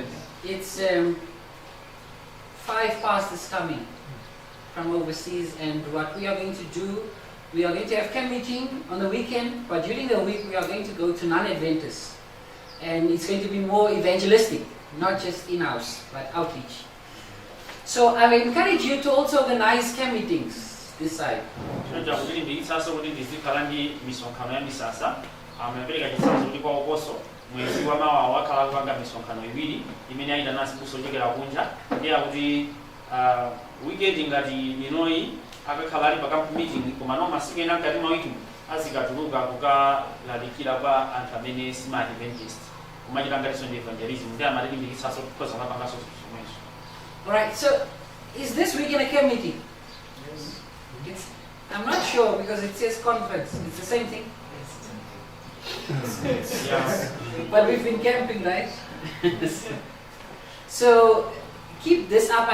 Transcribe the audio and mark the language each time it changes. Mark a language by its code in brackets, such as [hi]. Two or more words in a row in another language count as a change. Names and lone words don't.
[en] It's 5 pastors coming from overseas, and what we are going to do, we are going to have camp meeting on the weekend, but during the week we are going to go to non-Adventists, and it's going to be more evangelistic, not just in-house, but outreach. So I will encourage you to also organize camp meetings this side. [ny] Chonja kuti ndiyitsanso kuti ndizikhala ndi misonkhano ya misasa amapereka chitsanzo kuti kwa ukoso mwezi wa mawa wakhala kupanga misonkhano iwiri imene ayita nasi kusochekera kunja ndiye kuti weekend ngati inoyi akakhala ali pa [en] camp meeting [ny] koma no masiku ena ngati mawiki azikatuluka kukalalikira pa anthu amene sima Adventist kumachita ngatinso ndi evangelism ndiye amatilimbikitsanso kukhoza mapangaso zomwezo. [en] Alright, so is this weekend a camp meeting? Yes. I'm not sure because it says conference. It's the same thing. Yeah. But we've been camping, right? So keep this up.